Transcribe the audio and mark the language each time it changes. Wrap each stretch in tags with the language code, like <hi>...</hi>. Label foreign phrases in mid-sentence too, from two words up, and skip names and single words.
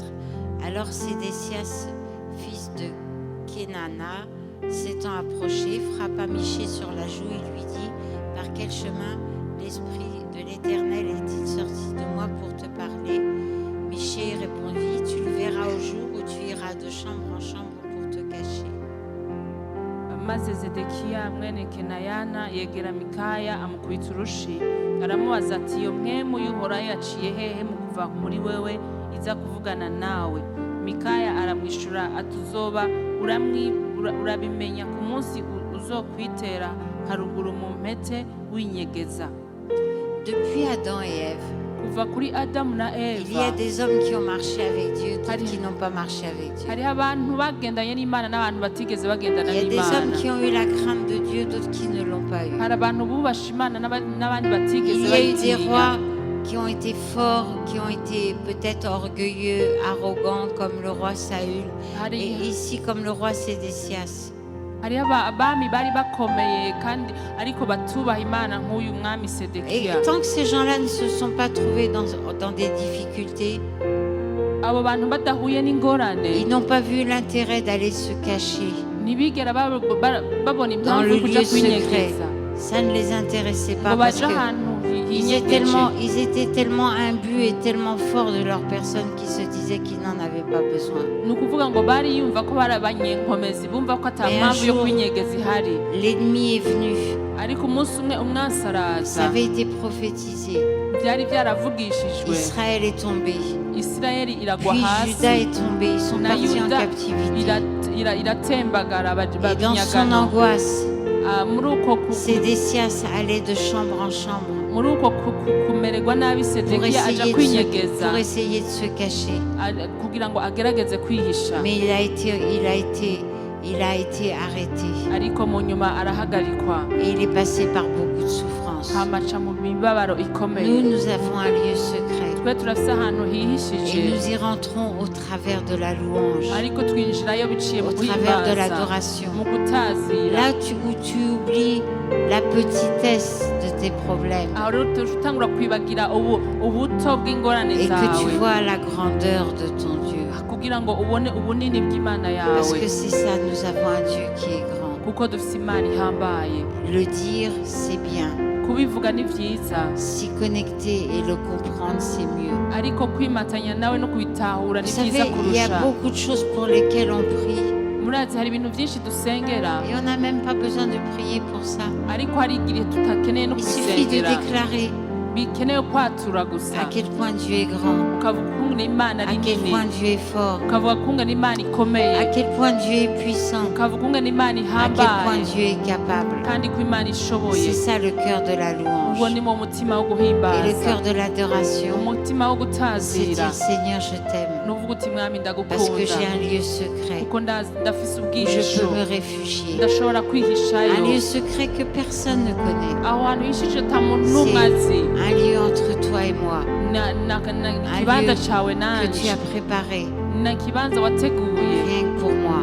<fr>Alors Sédécias, fils de Kénana, s'étant approché, frappa Michée sur la joue et lui dit: Par quel chemin l'Esprit de l'Éternel est-il sorti de moi pour te parler? Michée répondit, tu le verras au jour où tu iras de chambre en chambre pour te cacher.</fr> <rn>maze zedekiya mwene kenayana yegera mikaya amukubita urushi aramubaza ati iyo mwemu y'uhoraho yaciye hehe mu kuva muri wewe iza kuvugana nawe? Mikaya aramwishura ati uzoba urabimenya ku munsi uzokwitera haruguru mu mpete winyegeza.</rn> <fr>Depuis Adam et Ève,</fr> <rn>kuva kuri Adamu na</rn> <fr>il y a</fr> <rn>Eva</rn> <fr>des hommes qui ont marché avec Dieu, d'autres qui n'ont pas marché avec Dieu.</fr> <rn>hariho abantu bagendanye n'Imana n'abantu batigeze bagendana</rn> <fr>Il y a des hommes</fr> <rn>n'Imana.</rn> <fr>qui ont eu la crainte de Dieu, d'autres qui ne l'ont pas eu.</fr> <rn>hari abantu bubasha Imana n'abandi batigeze</rn> <fr>Il y a eu des</fr> <rn>bayitinya.</rn> <fr>rois qui ont été forts, qui ont été peut-être orgueilleux, arrogants, comme le roi Saül, et ici comme le roi Sédécias.</fr> <rn>hariho abami bari bakomeye kandi ariko batubaha Imana nk'uyu mwami</rn> <fr>Et</fr> <rn>Sedekiya.</rn> <fr>tant que ces gens-là ne se sont pas trouvés dans des difficultés,</fr> <rn>abo bantu badahuye n'ingorane</rn> <fr>ils n'ont pas vu l'intérêt d'aller se cacher</fr> <rn>ntibigera babona</rn> <fr>dans</fr> <rn>impamvu</rn> <fr>le</fr> <rn>yo kuja</rn> <fr>lieu secret.</fr> <rn>kwinyegeza</rn> <fr>Ça ne les intéressait</fr> <rn>ngo</rn> <fr>pas parce</fr> <rn>baje</rn> <fr>que</fr> <rn>ahantu</rn> <fr>ils</fr> <rn>hinyegeje.</rn> <fr>étaient tellement imbus et tellement forts de leur personne qu'ils se disaient qu'ils n'en avaient pas besoin.</fr> <rn>ni ukuvuga ngo bari yumva ko bari abanyenkomezi bumva ko ata</rn> <fr>Mais un</fr> <rn>mpamvu yo</rn> <fr>jour,</fr> <rn>kwinyegeza ihari,</rn> <fr>L'ennemi est venu,</fr> <rn>ariko umunsi umwe umwansi</rn> <fr>ça</fr> <rn>araza,</rn> <fr>avait été prophétisé.</fr> <rn>byari byaravugishijwe,</rn> <fr>Israël est tombé,</fr> <rn>Isirayeli iragwa</rn> <fr>puis</fr> <rn>hasi</rn> <fr>Juda est tombé, ils sont</fr> <rn>na</rn> <fr>partis en</fr> <rn>Yuda</rn> <fr>captivité.</fr> <rn>iratembagara</rn> <fr>Et dans son</fr> <rn>babinyagano.</rn> <fr>angoisse,</fr> <rn>Muri uko</rn> <fr>Sédécias allait de chambre en chambre</fr> <rn>muri uko kumererwa nabi</rn> <fr>pour</fr> <rn>Sedekiya aja kwinyegeza</rn> <fr>essayer de se cacher.</fr> <rn>kugira ngo agerageze kwihisha,</rn> <fr>Mais il a été arrêté</fr> <rn>ariko mu nyuma arahagarikwa</rn> <fr>et il est passé par beaucoup de souffrances.</fr> <rn>hamaca mu mibabaro ikomeye.</rn> <fr>Nous avons un lieu secret</fr> <rn>twe turafise ahantu</rn> <fr>et</fr> <rn>hihishije,</rn> <fr>nous y rentrons au travers de la louange,</fr> <rn>ariko twinjirayo biciye mu</rn> <fr>au travers de</fr> <rn>guhimbaza,</rn> <fr>l'adoration.</fr> <rn>mu gutazira.</rn> <fr>Là où tu oublies la petitesse de tes problèmes</fr> <rn>aho rero tutangura kwibagira ubuto bw'ingorane</rn> <fr>et que tu</fr> <rn>zawe</rn> <fr>vois la grandeur de ton Dieu.</fr> <rn>kugira ngo ubone ubunini bw'Imana</rn> <fr>Parce</fr> <rn>yawe,</rn> <fr>que c'est ça, nous avons un Dieu qui est grand.</fr> <rn>kuko dufise Imana ihambaye.</rn> <fr>Le dire, c'est bien.</fr> <rn>kubivuga ni vyiza,</rn> <fr>S'y connecter et le comprendre, c'est mieux.</fr> <rn>ariko kwimatanya nawe no kubitahura ni</rn> <fr>Vous</fr> <rn>vyiza</rn> <fr>savez, il y a</fr> <rn>kurusha.</rn> <fr>beaucoup de choses pour lesquelles on prie.</fr> <rn>murazi hari ibintu vyinshi dusengera,</rn> <fr>Et on n'a même pas besoin de prier pour ça.</fr> <rn>ariko hari igihe tutakeneye no</rn> <fr>Il suffit de</fr> <rn>kubisengera,</rn> <fr>déclarer</fr> <rn>bikenewe kwatura gusa,</rn> <fr>à quel point Dieu est grand,</fr> <rn>ukavuga ukungene Imana</rn> <fr>à</fr> <rn>ari</rn> <fr>quel</fr> <rn>nini,</rn> <fr>point Dieu est fort,</fr> <rn>ukavuga ukungene Imana</rn> <fr>à</fr> <rn>ikomeye,</rn> <fr>quel point Dieu est puissant,</fr> <rn>ukavuga ukungene Imana</rn> <fr>à quel point</fr> <rn>ihambaye,</rn> <fr>Dieu est capable.</fr> <rn>kandi ko Imana ishoboye.</rn> <fr>C'est ça le cœur de la</fr> <rn>uwo</rn> <fr>louange.</fr> <rn>ni mu mutima wo</rn> <fr>Et le</fr> <rn>guhimbaza,</rn> <fr>cœur de l'adoration,</fr> <rn>umutima wo</rn> <fr>c'est</fr> <rn>gutazira,</rn> <fr>dire Seigneur, je t'aime.</fr> <rn>nuvuga uti mwami</rn> <fr>Parce que</fr> <rn>ndagukunda,</rn> <fr>j'ai un lieu secret</fr> <rn>kuko ndafise</rn> <fr>où je</fr> <rn>ubwihisho,</rn> <fr>peux me réfugier.</fr> <rn>ndashobora</rn> <fr>Un</fr> <rn>kwihishayo,</rn> <fr>lieu secret que personne ne connaît.</fr> <rn>aho hantu hishije ata muntu n'umwe azi,</rn> <fr>Un lieu entre toi et moi</fr> <rn>ikibanza cawe</rn> <fr>que</fr> <rn>nanje,</rn> <fr>tu as préparé</fr> <rn>na ikibanza wateguye,</rn> <fr>rien que pour moi.</fr>